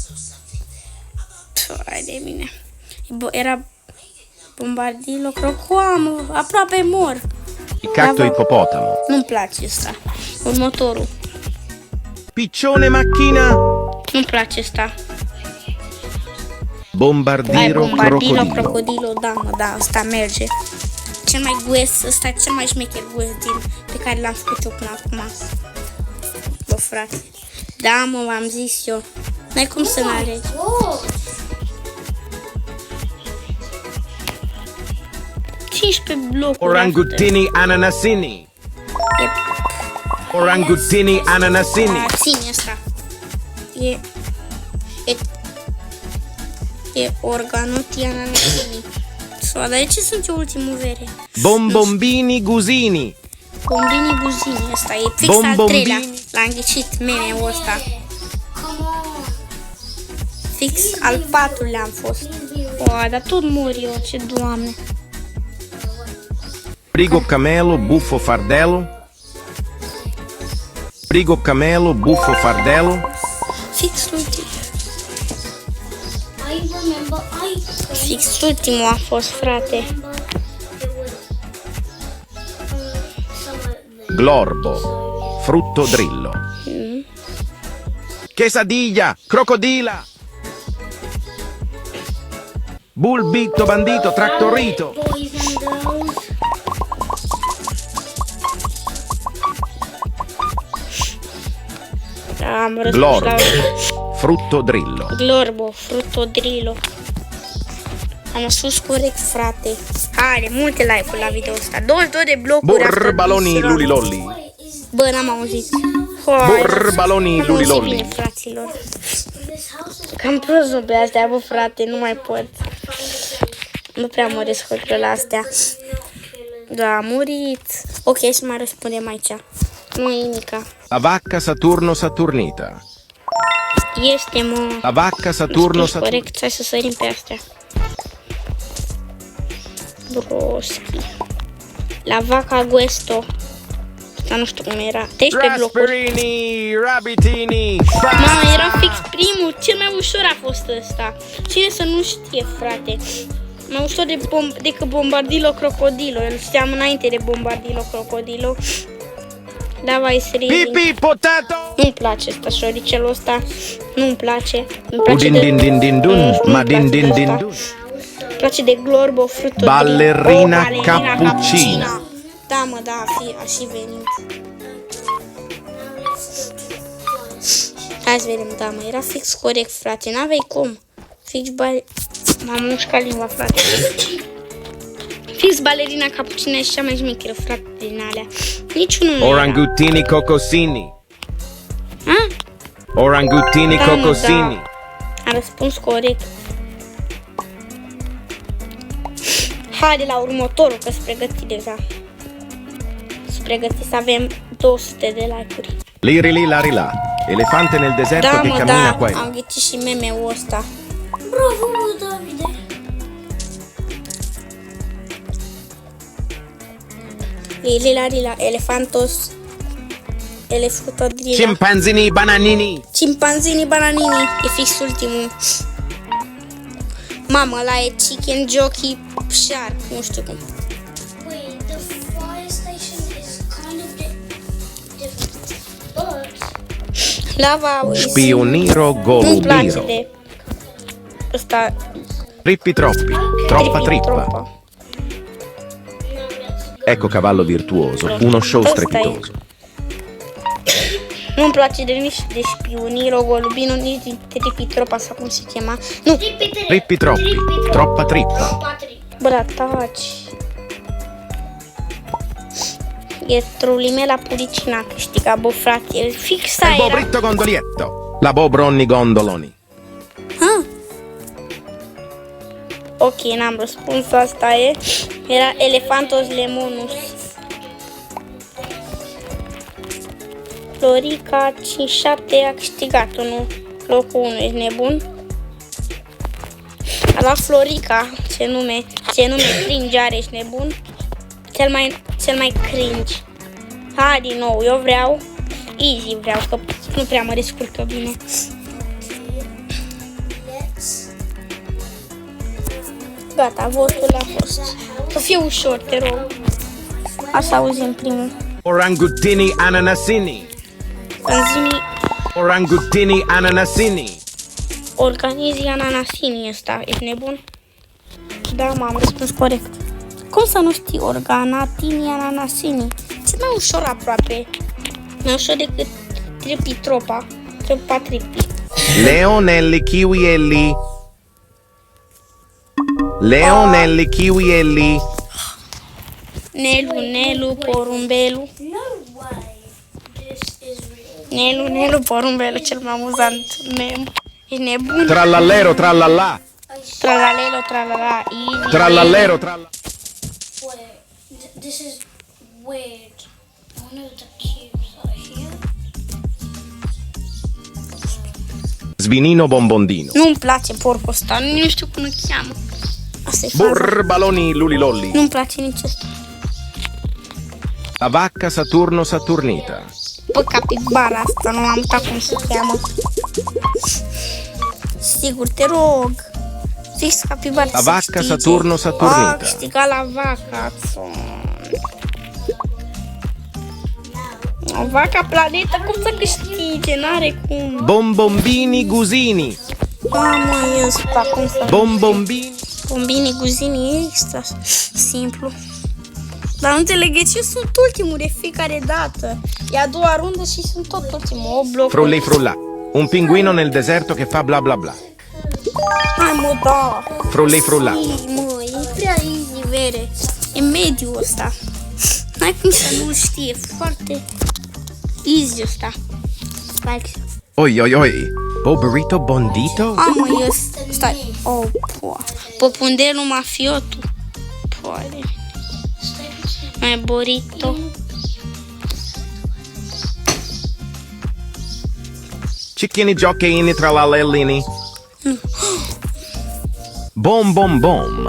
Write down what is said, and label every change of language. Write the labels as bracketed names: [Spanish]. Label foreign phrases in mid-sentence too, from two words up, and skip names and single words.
[Romanian] Hai de mine. Bă, era bombardilo, crocoamă, aproape mor. Il cacto ippopotamo. Nu-mi place asta. Următorul. Piccione macchina. Nu-mi place asta. Bombardiro Bombardilo, crocodilo. crocodilo, da, mă, da, ăsta merge. Cel mai guest, ăsta e cel mai șmecher guest pe care l-am făcut eu până acum. Bă, frate. Da, mă, v-am zis eu. N-ai cum să n-alegi. Oh, 15 blocuri. Orangutini ananasini. Orangutini ananasini. Ține asta. E organuti ananasini. Dar de ce sunt eu ultimul vere? Bombombini gusini. Bombini buzini, ăsta e fix al Bombombini. treilea. L-am ghicit meme-ul ăsta. [English] come on. [Romanian] Fix al patrulea am fost. O, dar tot mor eu, ce doamne. Prigo camelo buffo fardello. Prigo camelo buffo fardello. Fix ultimul. [English] I remember [Romanian] Fix ultimul a fost, frate. [English] it was somewhere [Romanian] Glorbo. Frutto drillo. Quesadilla. Crocodila. Bulbito bandito tractorito. [English] boys and girls. [Romanian] Am răspuns Glorbo. la Frutto drillo. Glorbo, frutodrilo. Am spus corect, frate. Are multe like-uri la video ăsta. 22 de blocuri. Burbaloni lulilolli. [English] Wait, is [Romanian] Bă, n-am auzit. Burbaloni Am auzit lulilolli. bine, fraților. [English] this house is [Romanian] Cam prost pe astea, bă, frate, nu mai pot. Nu prea mă descurc la astea. Da, a murit. Ok, să mai răspundem aici. Nu e nimica. La vacca Saturno Saturnita. Este, mă. La vacca Saturno Spus Saturnita. corect, hai să sărim pe astea. Broschi. La vaca Guesto. Asta nu știu cum era. 13 blocuri. Rasperini, Rabbitini. Mamă, era fix primul. Cel mai ușor a fost ăsta. Cine să nu știe, frate. Mai ușor decât Bombardilo Crocodilo. Îl știam înainte de Bombardilo Crocodilo. Da, vai, Pipi potato. Nu-mi place ăsta, șoricelul ăsta. Nu-mi place. Îmi place Udin de... din din din dun, Nu-mi ma din place din de din ăsta. dun. Îmi place de Glorbo, Frutodrilo. Ballerina Ballerina cappuccina. Da, mă, da, a și venit. Hai să vedem, da, mă, era fix corect, frate. N-aveai cum. Fix M-am mușcat limba, frate. Fix balerina cappuccina e cea mai șmecheră, frate, din alea. Niciunul nu era. Orangutini cocosini. Ha? Orangutini Da, mă, cocosini. da. Am răspuns corect. Haide la următorul, că sunt pregătit deja. Sunt pregătit să avem 200 de like-uri. Lirili larila. [Italian] Elefante nel deserto [Romanian] Da, [Italian] che [Romanian] mă, [Italian] cammina [Romanian] da, [Italian] qua e là. [Romanian] am ghicit și meme-ul ăsta. bravo, Davide. Lila, elefantos, elefutodrila. Scimpanzini bananini. Cimpanzini bananini, e fix ultimul. Mamă, ăla e [English] chicken jockey shark, [Romanian] nu știu cum. [English] Wait, the fire station is kind of different. But [Romanian] Lava Spioniro nu-mi place golubiro. de ăsta. Trippi troppi. Troppa trippa. Troppa. [Italian] Ecco cavallo virtuoso. Uno show [Romanian] Asta e. [Italian] strepitoso. [Romanian] Nu-mi place de nici de Spioniro golubino, nici de Tripitropa sau cum se chema. Nu, Trippi troppi. Troppa trippa. bă, da, taci. E Trulimela Puricina a câștigat, bă, frate, el fix Il aia era. bobritto gondolietto. La bobronni gondoloni. Ha? Ok, n-am răspuns, asta e. Era Elefantos Lemonus. Florica 57 a câștigat unul. Locul 1, ești nebun? A luat Florica, ce nume cringe are, ești nebun? Cel mai cringe. Ha, din nou, eu vreau easy, vreau, că nu prea mă descurcă bine. Gata, votul a fost. Să fie ușor, te rog. Așa auzim primul. Orangutini ananasini. Panzini, Orangutini ananasini. Organizii ananasinii ăsta. Ești nebun? Da, m-am răspuns corect. Cum să nu știi organatinii ananasinii? Ce mai ușor aproape. Mai ușor decât tripitropa. Tripi. Leonelli kiwielli. Leonelli kiwielli. Nelu, porumbelu. [English] No way. This is real. [Romanian] Nelu, porumbelu, cel mai amuzant mem. Ești nebun? Trallallero trallallà. Tralalelo, tralala, easy. Trallallero trallallà. [English] Wait, this is weird. One of the cubes are here. [Romanian] Svinino bombondino. Nu-mi place porcul ăsta, nu știu cum îl cheamă. Asta e faza. Burbaloni lulilolli. Nu-mi place nici ăsta. La vacca Saturno Saturnita. Bă, capibara asta, nu am uitat cum se cheamă. Sigur, te rog. Zis capibara La să vacca câștige. Saturno Saturnita. A câștigat la vaca. O vaca planeta, cum să câștige? N-are cum. Bombombini gusini. Mamă, e ăsta, cum să... Bombombini. Bombini, guzini, e extra simplu. Dar nu înțeleg de ce sunt ultimul de fiecare dată. E a doua rundă și sunt tot ultimul. O bloc. Frullei frullà. [Italian] Un pinguino nel deserto che fa bla bla bla. [Romanian] Hai mă, da. Frullei frullà. Ei, mă, e prea easy, vere. E mediul ăsta. N-ai cum să nu știi, e foarte easy ăsta. Like. Oi oi oi. Boberito bondito? Mă, stai. Oh, poa. Popundelul mafiotu. Poale. Mai burrito. Cicchini giocheini trallallellini. Bom bom bom.